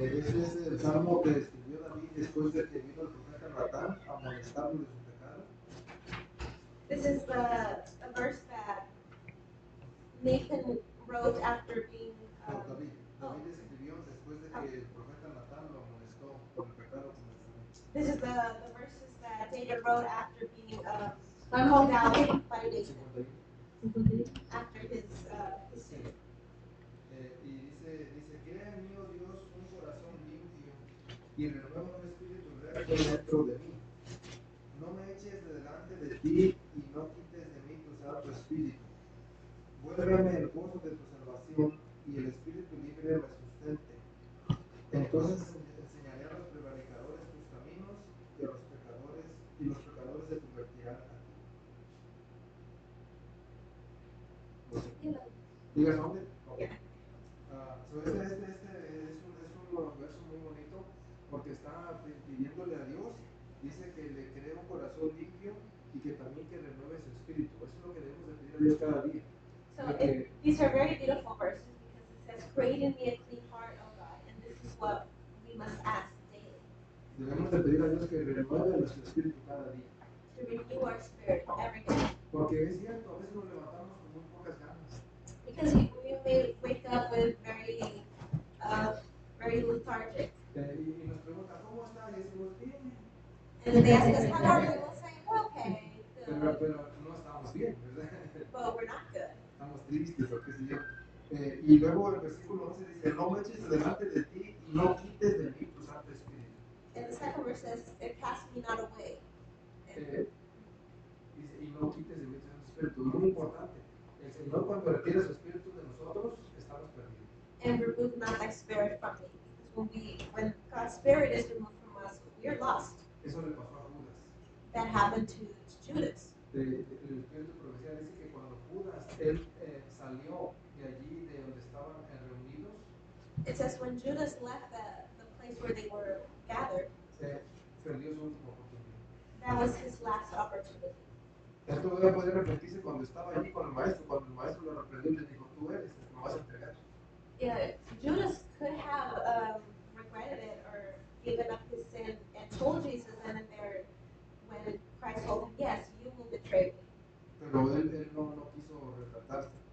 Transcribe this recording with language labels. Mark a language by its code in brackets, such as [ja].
[es] Ese es el salmo que escribió David después de que vino el profeta Natán a amonestarlo de su pecado. [en] This is the verse that Nathan wrote after being. [es] No, David escribió después de que el profeta Natán lo amonestó por el pecado cometido. [en] This is the verses that David wrote after being called out by Nathan after his sin. [es] Y dice, crea en mí, oh Dios, un corazón limpio y renueva un espíritu recto dentro de mí. No me eches de delante de ti y no quites de mí tu santo espíritu. Vuélveme el gozo de tu salvación y el espíritu libre me sustente. Entonces enseñaré a los prevaricadores tus caminos y los pecadores se convertirán a ti. ¿Digas dónde? Okay. Este es un verso muy bonito porque está pidiéndole a Dios, dice que le cree un corazón limpio y que también que renueve su espíritu. Eso es lo que debemos de pedir a Dios cada día. [en] So these are very beautiful verses because it says, create in me a clean heart, O God, and this is what we must ask daily. [es] Debemos de pedir a Dios que renueve nuestro espíritu cada día. [en] To renew our spirit every day. [es] Porque es cierto, a veces nos levantamos con muy pocas ganas. [en] Because we may wake up with very lethargic. [es] Y nos preguntan, ¿cómo está? Y decimos, bien. [en] And if they ask us, how are you? We'll say, we're okay, good. [es] Pero no estamos bien, ¿verdad? [en] But we're not good. [es] Estamos tristes o qué sé yo. Y luego el versículo 11 dice, no me eches delante de ti y no quites de mí tu santo espíritu. [en] And the second verse says, cast me not away. [es] Dice, y no quites de mí tu santo espíritu. Muy importante. El Señor cuando retira su espíritu de nosotros, estamos perdidos. [en] And remove not thy spirit from me. Because when God's spirit is removed from us, we are lost. [es] Eso le pasó a Judas. [en] That happened to Judas. [es] El espíritu profecía dice que cuando Judas, él salió de allí, de donde estaban reunidos, [en] It says when Judas left the place where they were gathered, [es] perdió su última oportunidad. [en] that was his last opportunity. [es] Esto debe poder reflejarse cuando estaba allí con el maestro, cuando el maestro lo reprendió y le dijo, tú eres, me vas a entregar. [en] Yeah, Judas could have regretted it or given up his sin and told Jesus then and there when Christ told him, yes, you will betray me. [es] Pero él no quiso retratarse.